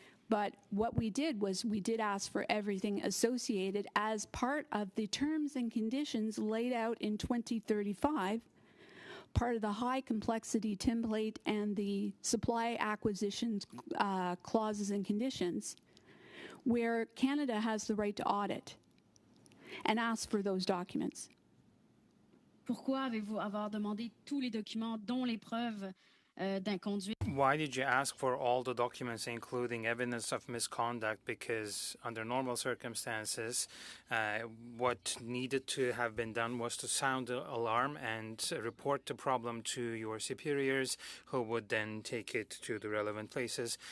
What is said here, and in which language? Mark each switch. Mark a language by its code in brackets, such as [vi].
[en] But what we did was we did ask for everything associated as part of the terms and conditions laid out in 2035, part of the high complexity template and the supply acquisition clauses and conditions, where Canada has the right to audit and ask for those documents. [fr] Pourquoi avez-vous avoir demandé tous les documents, dont les preuves d'inconduite? [en] Why did you ask for all the documents, including evidence of misconduct? Because under normal circumstances, what needed to have been done was to sound the alarm and report the problem to your superiors, who would then take it to the relevant places.